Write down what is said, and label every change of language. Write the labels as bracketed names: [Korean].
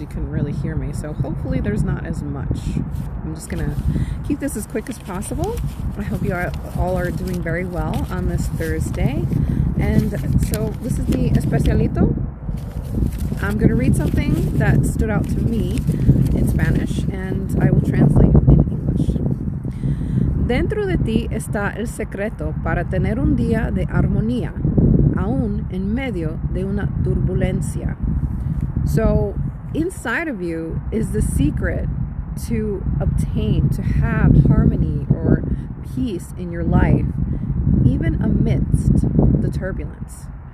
[English] You couldn't really hear me, so hopefully there's not as much. I'm just gonna keep this as quick as possible. I hope you all are doing very well on this Thursday. And so this is the Especialito. I'm gonna read something that stood out to me in Spanish, and I will translate in English. [Spanish] Dentro de ti está el secreto para tener un día de armonía, aún en medio de una turbulencia. [English] So, inside of you is the secret to obtain, to have harmony or peace in your life, even amidst the turbulence.